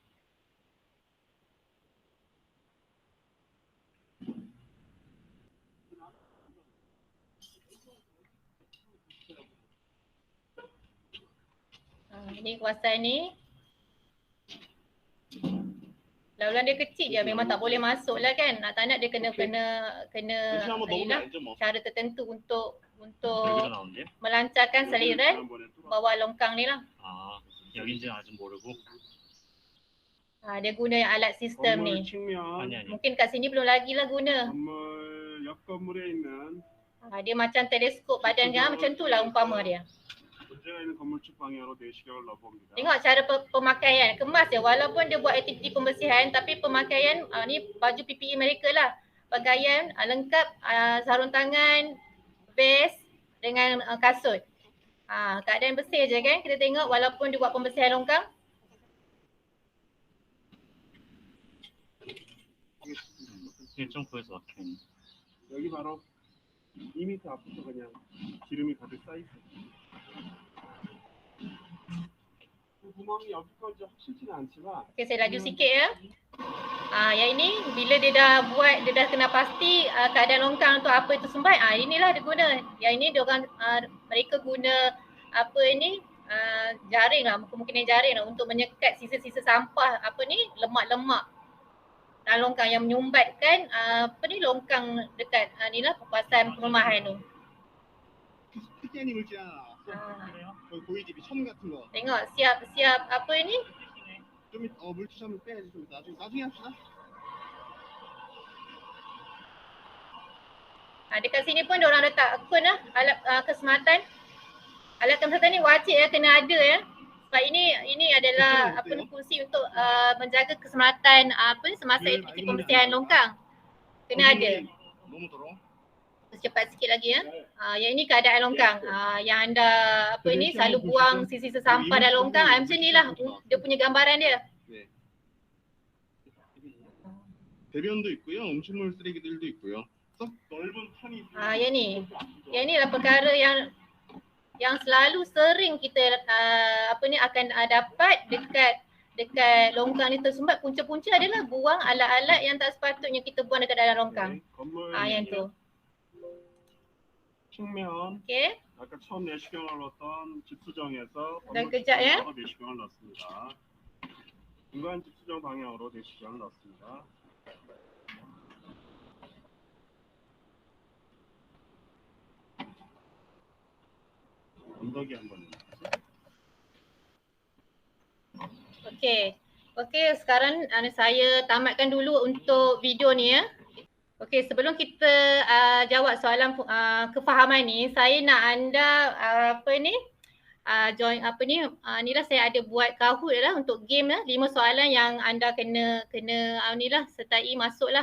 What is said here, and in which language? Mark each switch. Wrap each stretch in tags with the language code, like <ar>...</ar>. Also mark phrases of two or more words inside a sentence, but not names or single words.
<ms>Ini kawasan ni. Laluan dia kecil je memang tak boleh masuk lah kan. Nak tak nak dia kena inilah, cara tertentu untuk</ms> <ko>여기도 나오는데?</ko> <ms>melancarkan saliran bawah longkang ni lah.</ms> <ko>아, 여긴지 아직 모르고?</ko> <ms>Dia guna yang alat sistem ni.</ms> <ko>아니.</ko> <ms>Mungkin kat sini belum lagi lah guna.</ms> <ko>옆 건물에 있는</ko> <ms>Dia macam teleskop badan dia macam tu lah umpama dia.</ms> <ko>문제가 있는 건물측 방향으로 내시경을 넣어봅니다.</ko> <ms>Tengok cara pemakaian, kemas dia walaupun dia buat aktiviti pembersihan tapi pemakaian ni baju PPE mereka lah. Pakaian lengkap, sarung tangan, vest dengan kasut. Keadaan bersih je kan kita tengok walaupun dia buat pembersihan longkang.</ms> <ko>좀 보여서 막히네. 여기 바로 2m 앞부터 그냥 기름이 가득 쌓여 있어요. 구멍이 여기까지 확실치는 않지만</ko> <ms>Okey, saya laju sikit ya. Yang ini bila dia dah kena pasti keadaan longkang tu apa itu sumbat, inilah dia guna. Yang ini mereka guna apa ini jaring lah, kemungkinan jaring lah untuk menyekat sisa-sisa sampah lemak-lemak dalam longkang yang menyumbatkan longkang dekat inilah kawasan perumahan tu.</ms> <ko>특이한 물질 하나 나왔어. 거기 보이지? 첨 같은 거.</ko> <ms>Tengok siap apa ini?</ms> <ko>좀 물질 한번 빼야지. 좀 나중에 합시다.</ko> <ms>Dekat sini pun diorang letak lah alat keselamatan. Alat keselamatan ni wajib ya kena ada ya. Sebab ini adalah fungsi untuk menjaga keselamatan semasa aktiviti pembersihan longkang. Kena ada.</ms> <ko>너무 더러워.</ko> <ms>Cepat sikit lagi ya. Yang ini keadaan longkang. Yang anda selalu buang sisa-sisa sampah dalam longkang. Macam ni lah dia punya gambaran dia.</ms> <ko>네. 대변도 있고요. 음식물 쓰레기들도 있고요. 썩 넓은 판이</ko> <ms>Yang ni lah perkara yang selalu sering kita akan dapat dekat longkang ni tersumbat. Punca-punca adalah buang alat-alat yang tak sepatutnya kita buang dekat dalam longkang. Yang tu.</ms> <ko>측면</ko> <ms>Okey.</ms> <ko>아까 처음 내시경을 넣었던 집수정에서</ko> <ms>dan kejap ya.</ms> <ko>내시경을 넣습니다. 중간 집수정 방향으로 내시경을 넣습니다. 언덕이 한번</ko> <ms>Okey, sekarang saya tamatkan dulu untuk video ni ya. Okey, sebelum kita jawab soalan kefahaman ni, saya nak anda join inilah saya ada buat Kahoot lah untuk game lah, 5 soalan yang anda kena inilah sertai masuklah.</ms>